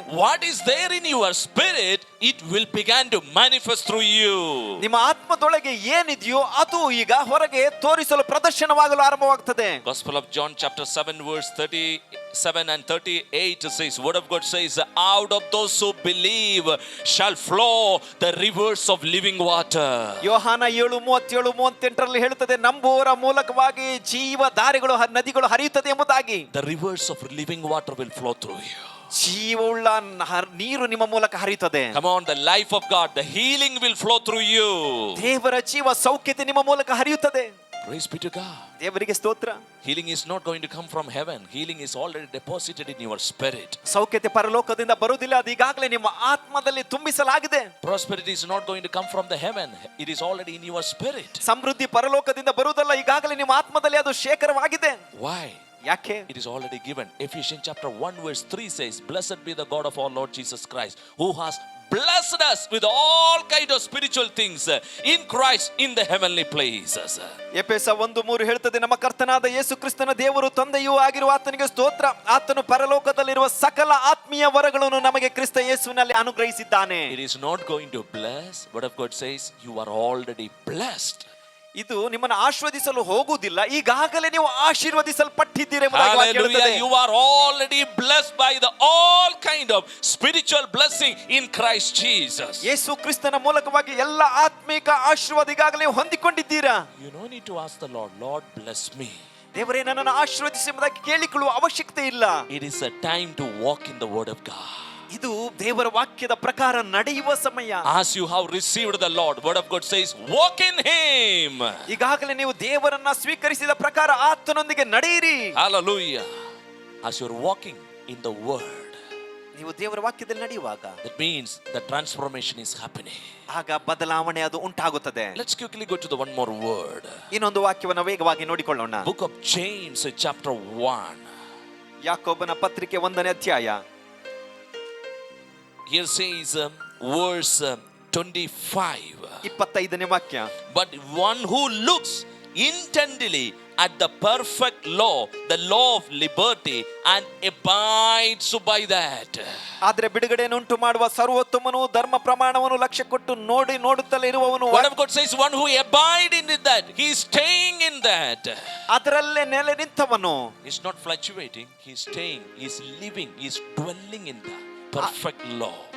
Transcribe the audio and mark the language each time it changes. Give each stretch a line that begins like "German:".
English: So, what is there in your spirit, it will begin to manifest through you.
Kannada: ನಿಮ್ಮ ಆತ್ಮದೊಳಗೆ ಏನಿದೆಯೋ ಅದು ಈಗ ಹೊರಗೆ ತೋರಿಸಲು ಪ್ರದರ್ಶನವಾಗಲು ಆರಂಭವಾಗುತ್ತದೆ.
English: Gospel of John chapter 7 verse 30 7:38 says, word of God says, out of those who believe shall flow the rivers of living water.
Kannada: ಯೋಹಾನ 7:37-38 ಹೇಳುತ್ತದೆ, ನಂಬುವವರ ಮೂಲಕವಾಗಿ ಜೀವಧಾರೆಗಳು ನದಿಗಳು ಹರಿಯುತ್ತದೆ ಎಂಬುದಾಗಿ.
English: The rivers of living water will flow through you.
Kannada: ಜೀವವುಳ್ಳ ನೀರು ನಿಮ್ಮ ಮೂಲಕ ಹರಿಯುತ್ತದೆ.
English: Come on, the life of God, the healing will flow through you.
Kannada: ದೇವರ ಜೀವ ಸೌಖ್ಯತೆ ನಿಮ್ಮ ಮೂಲಕ ಹರಿಯುತ್ತದೆ.
English: Praise be to God.
Kannada: ದೇವರಿಗೆ ಸ್ತೋತ್ರ.
English: Healing is not going to come from heaven. Healing is already deposited in your spirit.
Kannada: ಸೌಖ್ಯತೆ ಪರಲೋಕದಿಂದ ಬರುವುದಿಲ್ಲ, ಅದು ಈಗಾಗಲೇ ನಿಮ್ಮ ಆತ್ಮದಲ್ಲಿ ತುಂಬಿಸಲಾಗಿದೆ.
English: Prosperity is not going to come from the heaven. It is already in your spirit.
Kannada: ಸಮೃದ್ಧಿ ಪರಲೋಕದಿಂದ ಬರುವುದಲ್ಲ, ಈಗಾಗಲೇ ನಿಮ್ಮ ಆತ್ಮದಲ್ಲಿ ಅದು ಶೇಖರವಾಗಿದೆ.
English: Why?
Kannada: ಯಾಕೆ?
English: It is already given. Ephesians chapter 1 verse 3 says, blessed be the God of our Lord Jesus Christ, who has blessed us with all kind of spiritual things in Christ in the heavenly places.
Kannada: ಎಫೆಸ 1:3 ಹೇಳ್ತದೆ, ನಮ್ಮ ಕರ್ತನಾದ ಯೇಸು ಕ್ರಿಸ್ತನ ದೇವರು ತಂದೆಯೂ ಆಗಿರುವ ಆತನಿಗೆ ಸ್ತೋತ್ರ, ಆತನು ಪರಲೋಕದಲ್ಲಿರುವ ಸಕಲ ಆತ್ಮೀಯ ವರಗಳನ್ನು ನಮಗೆ ಕ್ರಿಸ್ತ ಯೇಸುವಿನಲ್ಲಿ ಅನುಗ್ರಹಿಸಿದ್ದಾನೆ.
English: It is not going to bless. Word of God says, you are already blessed.
Kannada: ಇದು ನಿಮ್ಮನ್ನು ಆಶೀರ್ವದಿಸಲು ಹೋಗುವುದಿಲ್ಲ, ಈಗಾಗಲೇ ನೀವು ಆಶೀರ್ವದಿಸಲ್ಪಟ್ಟಿದ್ದೀರಿ ಎಂಬುದಾಗಿ ವಾಕ್ಯ
English: Hallelujah.
Kannada: ಹೇಳುತ್ತದೆ.
English: You are already blessed by the all kind of spiritual blessing in Christ Jesus.
Kannada: ಯೇಸು ಕ್ರಿಸ್ತನ ಮೂಲಕವಾಗಿ ಎಲ್ಲ ಆತ್ಮಿಕ ಆಶೀರ್ವಾದ ಈಗಾಗಲೇ ಹೊಂದಿಕೊಂಡಿದ್ದೀರಾ.
English: You don't need to ask the Lord, Lord bless me.
Kannada: ದೇವರೇ ನನ್ನನ್ನು ಆಶೀರ್ವದಿಸಿ ಎಂಬುದಾಗಿ ಕೇಳಿಕೊಳ್ಳುವ ಅವಶ್ಯಕತೆ ಇಲ್ಲ.
English: It is a time to walk in the word of God.
Kannada: ಇದು ದೇವರ ವಾಕ್ಯದ ಪ್ರಕಾರ ನಡೆಯುವ ಸಮಯ.
English: As you have received the Lord, word of God says, walk in him.
Kannada: ಈಗಾಗಲೇ ನೀವು ದೇವರನ್ನ ಸ್ವೀಕರಿಸಿದ ಪ್ರಕಾರ ಆತನೊಂದಿಗೆ ನಡೆಯಿರಿ.
English: Hallelujah. As you are walking in the word,
Kannada: ನೀವು ದೇವರ ವಾಕ್ಯದಲ್ಲಿ ನಡೆಯುವಾಗ
English: that means the transformation is happening.
Kannada: ಆಗ ಬದಲಾವಣೆ ಅದು ಉಂಟಾಗುತ್ತದೆ.
English: Let's quickly go to the one more word.
Kannada: ಇನ್ನೊಂದು ವಾಕ್ಯವನ್ನು ವೇಗವಾಗಿ ನೋಡಿಕೊಳ್ಳೋಣ.
English: Book of James chapter 1.
Kannada: ಯಾಕೋಬನ ಪತ್ರಿಕೆ 1ನೇ ಅಧ್ಯಾಯ.
English: Here says verse 25.
Kannada: 25ನೇ ವಾಕ್ಯ.
English: But one who looks intently at the perfect law, the law of liberty, and abides by that.
Kannada: ಆದರೆ ಬಿಡುಗಡೆಯನ್ನುಂಟು ಮಾಡುವ ಸರ್ವೋತ್ತಮನು ಧರ್ಮ ಪ್ರಮಾಣವನ್ನು ಲಕ್ಷ್ಯ ಕೊಟ್ಟು ನೋಡುತ್ತಲೇ ಇರುವವನು.
English: Word of God says, one who abide in that, he is staying in that.
Kannada: ಅದರಲ್ಲೇ ನೆಲೆ ನಿಂತವನು.
English: He's not fluctuating, he's staying, he's living, he's dwelling in the perfect law.